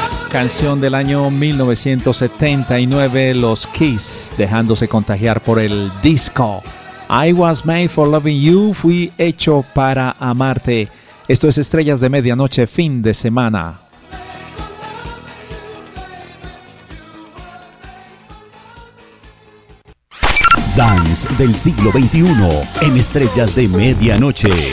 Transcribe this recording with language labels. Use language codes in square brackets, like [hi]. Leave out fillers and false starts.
[es] Canción del año 1979, los Kiss, dejándose contagiar por el disco. [en] I was made for loving you, [es] fui hecho para amarte. Esto es Estrellas de Medianoche, fin de semana. Dance del siglo XXI en Estrellas de Medianoche.